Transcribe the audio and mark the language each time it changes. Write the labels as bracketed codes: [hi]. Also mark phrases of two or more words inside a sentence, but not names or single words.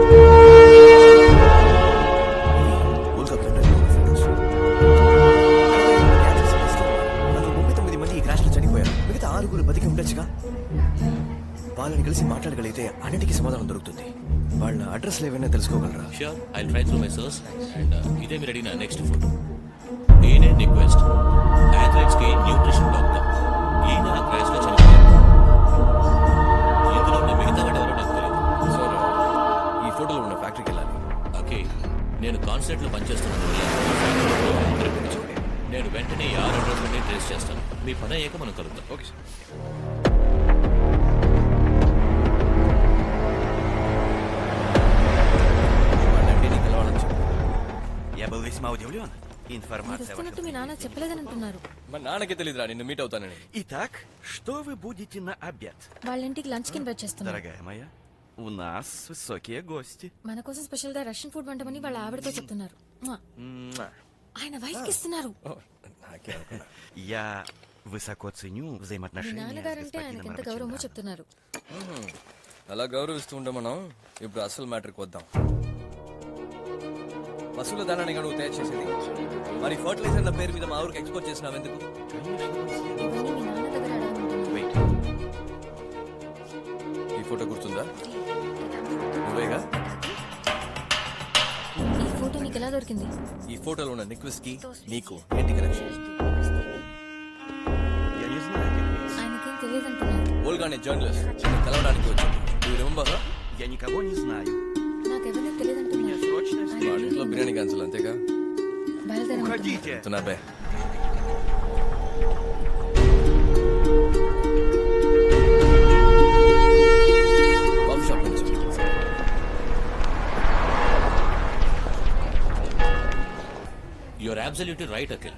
[te] వాళ్ళని కలిసి మాట్లాడగలిగితే అన్నిటికీ సమాధానం దొరుకుతుంది. వాళ్ళ అడ్రస్ ఏమైనా తెలుసుకోగలరా? [en] Sure, I'll try through my source. [te] And ఇదే మీరు అడిగిన [en] next photo. [te] ఈయనే [en] request athletes [te] కి [en] nutrition doctor. [te] ఈయన ఆ క్రాష్ లో చనిపోయారు. ఇందులో ఉన్న మిగతా వాడు ఎవరో నాకు తెలియదు. సార్, ఈ ఫోటోలో ఉన్న ఫ్యాక్టరీకి వెళ్ళాలి. ఓకే, నేను కాన్సర్ట్ లో పనిచేస్తున్నాను. నేను వెంటనే ఈ 6 అడ్రస్లని ట్రేస్ చేస్తాను. మీ పని అయ్యాక మనం కలుద్దాం. [en] Okay sir. [te] వస్తున్నట్టు మీ నాన్న చెప్పలేదని అంటున్నారు. మా నాన్నకి తెలియదురా నిన్ను మీట్ అవుతానని. [ru] Итак, что вы будете на обед? [te] వాళ్ళ ఇంటికి లంచ్ కి ఇన్వైట్ చేస్తున్నారు. [ru] Дорогая моя, у нас высокие гости. [te] మన కోసం స్పెషల్ గా [en] Russian food [te] వంటమని వాళ్ళ ఆవిడతో చెప్తున్నారు. ఆయన వైఫ్ కి ఇస్తున్నారు. [ru] Я высоко ценю [te] మీ [ru] взаимоотношения с [te] నాన్నగారంటే ఆయనకి ఎంత గౌరవమో [ru] господином [te] చెప్తున్నారు. అలా గౌరవిస్తూ ఉండే మనం ఇప్పుడు అసలు మ్యాటర్కి వద్దాం. పశువుల దానాన్ని నువ్వు తయారు చేసేది, మరి ఫర్టిలైజర్ల పేరు మీద మా ఊరికి ఎక్స్పోర్ట్ చేసినావు ఎందుకు? ఇవన్నీ మీ నాన్న దగ్గర అడగమంటున్నారు. [en] Wait. [te] ఈ ఫోటో గుర్తుందా? నువ్వేగా? ఈ ఫోటో నీకు ఎలా దొరికింది? ఈ ఫోటోలో ఉన్న నిక్వెస్ కి నీకు ఏంటి కనెక్షన్? [ru] Я не знаю этих лиц. [te] ఆయనకేం తెలియదంటున్నారు. ఓల్గా అనే జర్నలిస్ట్ నిన్ను కలవడానికి వచ్చాడు. నువ్వు రిమెంబర్? [ru] Я никого не знаю. [te] నాకెవరిని [ru] Меня [te] తెలియదంటున్నారు. [ru] срочно [te] వాడి ఇంట్లో బిర్యానీ క్యాన్సిల్ అంతేగా? బయలుదేరమంటున్నారు. [ru] Уходите. [te] చెప్తున్నా [en] coffee shop [te] నుంచి. [en] Your absolutely right అఖిల్.